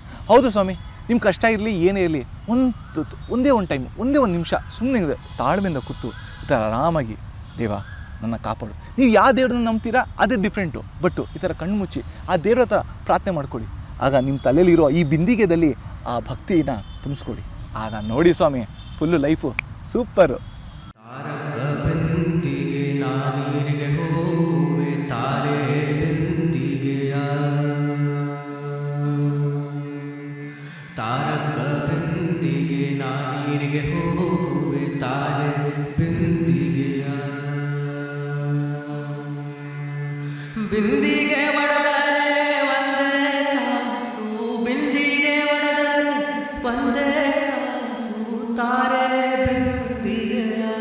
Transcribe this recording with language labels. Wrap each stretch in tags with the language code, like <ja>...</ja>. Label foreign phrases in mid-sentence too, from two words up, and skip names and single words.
<kn>ಹೌದು ಸ್ವಾಮಿ, ನಿಮ್ಮ ಕಷ್ಟ ಇರಲಿ ಏನೇ ಇರಲಿ, ಒಂದೇ ಒಂದು ಟೈಮ್, ಒಂದೇ ಒಂದು ನಿಮಿಷ ಸುಮ್ಮನೆ ತಾಳ್ಮೆಯಿಂದ ಕೂತು ಈ ಥರ ಆರಾಮಾಗಿ ದೇವ ನನ್ನ ಕಾಪಾಡು. ನೀವು ಯಾವ ದೇವ್ರನ್ನ ನಂಬ್ತೀರಾ ಅದೇ ಡಿಫ್ರೆಂಟು, ಬಟ್ಟು ಈ ಥರ ಕಣ್ಣು ಮುಚ್ಚಿ ಆ ದೇವ್ರ ಹತ್ರ ಪ್ರಾರ್ಥನೆ ಮಾಡ್ಕೊಳ್ಳಿ. ಆಗ ನಿಮ್ಮ ತಲೆಯಲ್ಲಿರೋ ಈ ಬಿಂದಿಗೆದಲ್ಲಿ ಆ ಭಕ್ತಿನ ತುಂಬಿಸ್ಕೊಳ್ಳಿ. ಆಗ ನೋಡಿ ಸ್ವಾಮಿ,</kn> <en>full life super.</en> <kn>ತಾರಕ ಬೆಂದಿಗೆ ನಾನೀರಿಗೆ ಹೋಗುವೆ ತಾರೆ ಬೆಂದಿಗೆಯ, ತಾರಕ ಬೆಂದಿಗೆ ನಾನೀರಿಗೆ ಹೋಗುವೆ ತಾರೆ ಬೆಂದಿಗೆಯ, ಬಿಂದಿಗೆ ಒಡೆದರೆ ಒಂದೇ ಕಾಸು, ಬಿಂದಿಗೆ ಒಡೆದರೆ ಒಂದೇ ಕಾಸು, ತಾರೆ ಬೆಂದಿಗೆಯ,</kn>